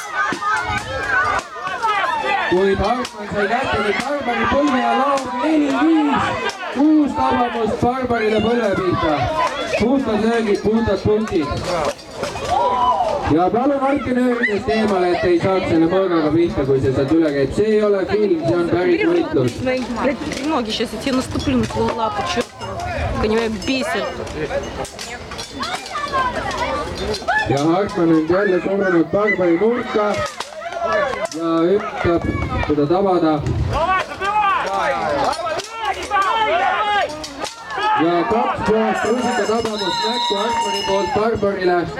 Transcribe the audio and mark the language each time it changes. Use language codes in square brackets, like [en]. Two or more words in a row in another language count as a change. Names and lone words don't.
[et] Kuid Hartmann sai kätte nüüd Barbari põlve ja laob 4-5. 6 tabamust Barbarile põlve pihta. Puhtad löögid, puhtad punktid. Ja palun hoidke nööridest eemale, et ei saaks selle mõõgaga pihta, kui see sealt üle käib. See ei ole film, see on päris võitlus. [ru] Ноги сейчас, я тебе наступлю на твою лапу, чертова. Они меня бесят. [et] Ja Hartmann on jälle surunud Barbari nurka ja üritab teda tabada. Ja 2 puhast rusika tabamust näkku Hartmanni poolt Barbarile.